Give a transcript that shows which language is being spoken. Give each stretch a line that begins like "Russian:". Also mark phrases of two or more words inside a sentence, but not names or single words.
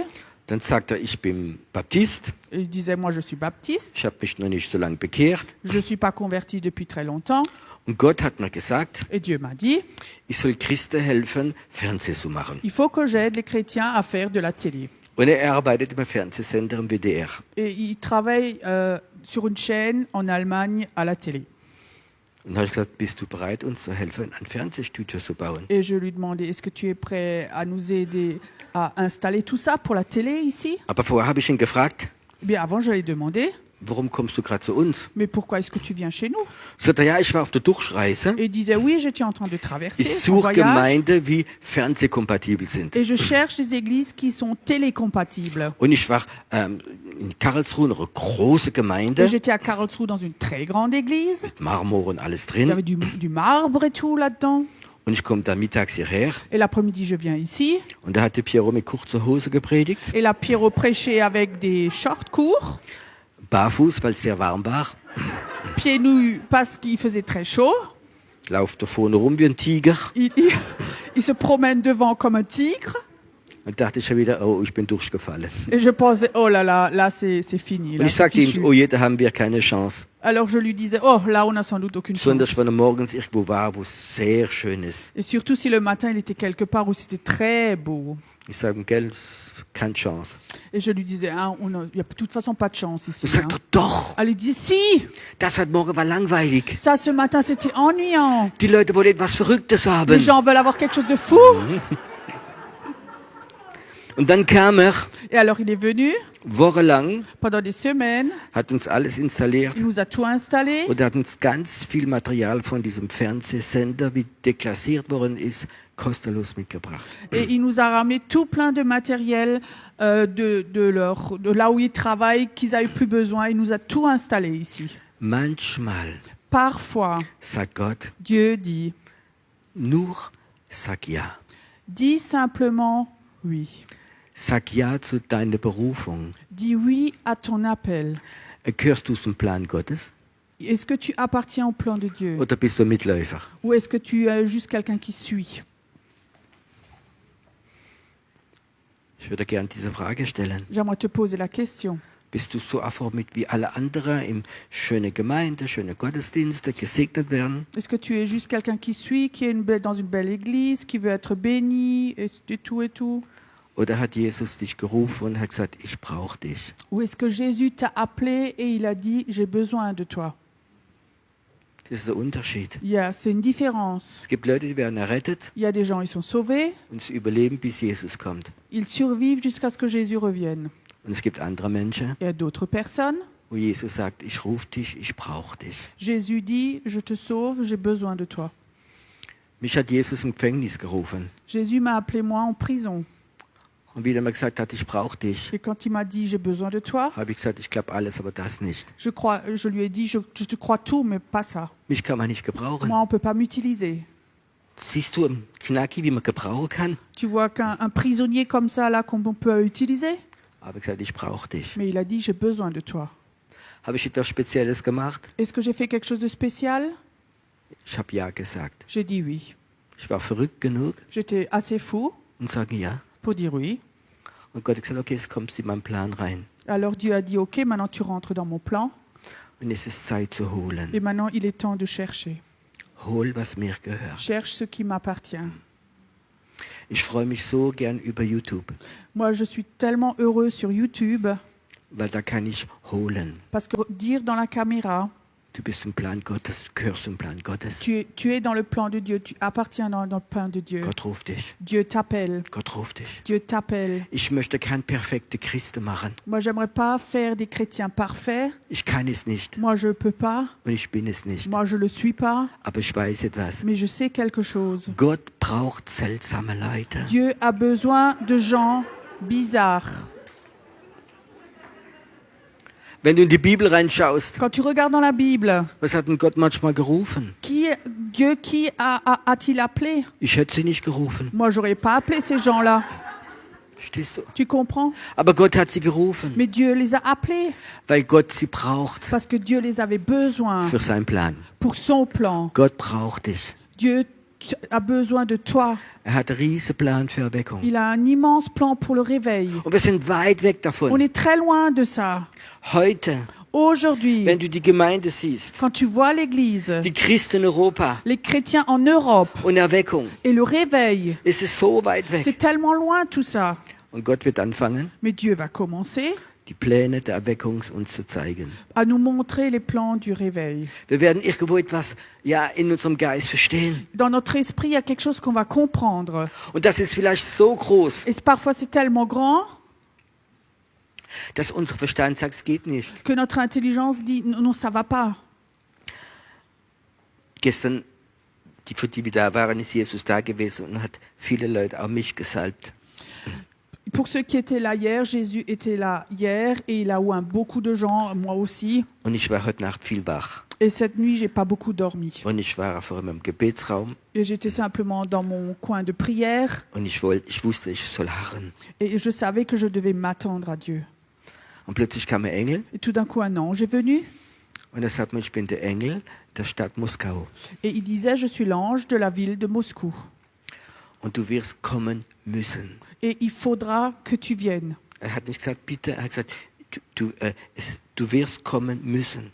German: Dann sagt er, ich bin Baptist,
French: Et il disait, moi je suis baptiste,
German: ich habe mich noch nicht so lange bekehrt.
French: je ne suis pas converti depuis très longtemps.
German: Und Gott hat mir gesagt,
French: Et Dieu m'a dit,
German: ich soll Christen helfen, Fernseh zu machen.
French: il faut que j'aide les chrétiens à faire de la télé.
German: Und er arbeitet im Fernsehsender im WDR.
French: Et il travaille sur une chaîne en Allemagne à la télé.
German: Und da habe ich gesagt, bist du bereit, uns zu helfen, ein Fernsehstudio zu bauen?
French: Et je lui demandais, est-ce que tu es prêt à nous aider à installer tout ça pour la télé ici?
German: Aber vorher habe ich ihn gefragt,
French: Eh bien, avant, je l'ai demandé,
German: warum kommst du gerade zu uns?
French: mais pourquoi est-ce que tu viens chez nous?
German: Sagt er, ja, ich war auf der Durchreise.
French: Et il disait, oui, j'étais en train de traverser
German: Ich
French: son
German: suche
French: voyage
German: Gemeinden, wie fernsehkompatibel sind.
French: et je cherche des églises qui sont télécompatibles.
German: Und ich war in Karlsruhe, eine große
French: Et
German: Gemeinde,
French: j'étais à Karlsruhe dans une très grande église.
German: mit Marmor und alles
French: Il y avait
German: drin.
French: du marbre et tout là-dedans.
German: Und ich komme da mittags hierher.
French: Et l'après-midi, je viens ici.
German: Und da hatte Piero mit kurzer Hose gepredigt,
French: Et là, Pierrot prêchait avec des shorts courts,
German: barfuß, weil es sehr warm war.
French: pieds nus parce qu'il faisait très chaud.
German: Lauft da vorne rum wie ein Tiger.
French: Il se promène devant comme un tigre.
German: Und dachte ich schon wieder, oh, ich bin durchgefallen.
French: Et je pensais, oh là, c'est fini.
German: Und
French: Là,
German: ich
French: c'est
German: sagte
French: fichu.
German: ihm, oh je, da haben wir keine Chance.
French: Alors je lui disais, oh là, on a sans doute aucune
German: Besonders
French: chance.
German: wenn er morgens irgendwo war, wo es sehr schön ist.
French: Et surtout si le matin, il était quelque part où c'était très beau.
German: Ich sage, gell, keine Chance.
French: Et je lui disais, ah, il n'y a de toute façon pas de chance ici.
German: Er sagt,
French: hein.
German: doch,
French: Elle lui disait, si,
German: das heute Morgen war langweilig.
French: ça ce matin, c'était ennuyant.
German: Die Leute wollen etwas Verrücktes
French: Les
German: haben.
French: gens veulent avoir quelque chose de fou.
German: Und dann kam er,
French: Et alors il est venu
German: wochenlang,
French: pendant des semaines,
German: hat uns alles installiert
French: il nous a tout installé.
German: und hat uns ganz viel Material von diesem Fernsehsender, wie deklassiert worden ist, kostenlos mitgebracht.
French: Et il nous a ramené tout plein de matériel de là où ils travaillent, qu'ils n'avaient plus besoin. Il nous a tout installé ici.
German: Manchmal
French: Parfois,
German: sagt Gott,
French: Dieu dit,
German: nur sag ja.
French: dis simplement oui.
German: Sag ja zu deiner Berufung.
French: Dis oui à ton appel.
German: Gehörst du zum Plan Gottes
French: Est-ce que tu appartiens au plan de Dieu?
German: oder bist du Mitläufer?
French: Ou est-ce que tu es juste quelqu'un qui suit?
German: Ich würde gerne diese Frage stellen.
French: J'aimerais te poser la question.
German: Bist du so erformt wie alle anderen in schöne Gemeinde, schöne Gottesdienste, gesegnet werden?
French: Est-ce que tu es juste quelqu'un qui suit, qui est dans une belle église, qui veut être béni, et tout et tout?
German: Oder hat Jesus dich gerufen und hat gesagt, ich brauche dich?
French: Ou est-ce que Jésus t'a appelé et il a dit, j'ai besoin de toi?
German: Das ist der Unterschied.
French: C'est une différence.
German: Es gibt Leute, die werden errettet
French: Il y a des gens, ils sont sauvés,
German: und sie überleben, bis Jesus kommt.
French: ils survivent jusqu'à ce que Jésus revienne.
German: Und es gibt andere Menschen,
French: Il y a d'autres personnes,
German: wo Jesus sagt, ich rufe dich, ich brauche dich.
French: Jésus dit, je te sauve, j'ai besoin de toi.
German: Mich hat Jesus im Gefängnis gerufen
French: Jésus m'a appelé moi en prison.
German: und wieder mal gesagt hat, ich brauche dich,
French: Et quand il m'a dit j'ai besoin de toi,
German: habe ich gesagt, ich glaube alles, aber das nicht.
French: je lui ai dit je te crois tout, mais pas ça.
German: Mich kann man nicht gebrauchen.
French: Moi, on peut pas m'utiliser.
German: Siehst du im Knacki, wie man gebrauchen kann?
French: Tu vois qu'un prisonnier comme ça, là, qu'on peut utiliser?
German: Habe ich gesagt, ich brauche dich.
French: Mais il a dit j'ai besoin de toi.
German: Habe ich etwas Spezielles gemacht?
French: Est-ce que j'ai fait quelque chose de spécial?
German: Ich habe ja gesagt.
French: J'ai dit oui.
German: Ich war verrückt genug
French: J'étais assez fou
German: und sage ja.
French: pour dire oui.
German: Und Gott hat gesagt, okay, jetzt kommst du in meinen Plan rein.
French: Alors Dieu a dit ok, maintenant tu rentres dans mon plan.
German: Und es ist Zeit zu holen.
French: Et maintenant il est temps de chercher.
German: Hol, was mir gehört.
French: Cherche ce qui m'appartient.
German: Ich freue mich so gern über YouTube,
French: Moi, je suis tellement heureux sur YouTube
German: weil da kann ich holen.
French: parce que dire dans la caméra,
German: Du bist im Plan Gottes, du gehörst im Plan Gottes.
French: tu es dans le plan de Dieu, tu appartiens dans le plan de Dieu.
German: Gott ruft dich.
French: Dieu t'appelle.
German: Gott ruft dich.
French: Dieu t'appelle.
German: Ich möchte kein perfekte Christen machen.
French: Moi, j'aimerais pas faire des chrétiens parfaits.
German: Ich kann es nicht
French: Moi, je peux pas.
German: und ich bin es nicht.
French: Moi, je le suis pas.
German: Aber ich weiß etwas.
French: Mais je sais quelque chose.
German: Gott braucht seltsame Leute.
French: Dieu a besoin de gens bizarres.
German: Wenn du in die Bibel reinschaust,
French: Quand tu regardes dans la Bible,
German: was hat denn Gott manchmal gerufen?
French: Dieu qui a-t-il appelé?
German: Ich hätte sie nicht gerufen.
French: Moi, j'aurais pas appelé ces gens-là.
German: Verstehst du?
French: Tu comprends?
German: Aber Gott hat sie gerufen,
French: Mais Dieu les a appelés
German: weil Gott sie braucht
French: parce que Dieu les avait besoin
German: für seinen Plan.
French: pour son plan.
German: Gott braucht dich.
French: Dieu a besoin de toi.
German: Hat einen riesen Plan für Erweckung.
French: Il a un immense plan pour le réveil.
German: Und wir sind weit weg
French: On
German: davon.
French: est très loin de ça.
German: Heute,
French: Aujourd'hui,
German: wenn du die Gemeinde siehst,
French: quand tu vois l'Église,
German: die Christen in Europa
French: les chrétiens en Europe
German: und Erweckung,
French: et le réveil,
German: ist es so weit weg.
French: c'est tellement loin tout ça.
German: Und Gott wird anfangen,
French: Mais Dieu va commencer
German: die Pläne der Erweckung uns zu zeigen.
French: à nous montrer les plans du réveil.
German: Wir werden irgendwo etwas in unserem Geist verstehen.
French: Dans notre esprit, il y a quelque chose qu'on va comprendre.
German: Und das ist vielleicht so groß,
French: Et parfois, c'est tellement grand
German: dass unser Verstand sagt, es geht nicht.
French: que notre intelligence dit non, non, ça va pas.
German: Gestern, für die wir da waren, ist Jesus da gewesen und hat viele Leute, auch mich, gesalbt.
French: Pour ceux qui étaient là hier, Jésus était là hier et il a oint beaucoup de gens, moi aussi.
German: Und ich war heute Nacht viel wach.
French: Et cette nuit, j'ai pas beaucoup dormi.
German: Und ich war vor allem im Gebetsraum
French: Et j'étais simplement dans mon coin de prière
German: und ich wusste, ich soll harren.
French: et je savais que je devais m'attendre à Dieu.
German: Und plötzlich kam ein Engel
French: Et tout d'un coup, un ange est venu
German: und er sagt mir, ich bin der Engel der Stadt Moskau.
French: et il disait, je suis l'ange de la ville de Moscou.
German: Und du wirst kommen müssen.
French: Et il faudra que tu viennes.
German: Er hat nicht gesagt, bitte, er hat gesagt, du wirst kommen müssen.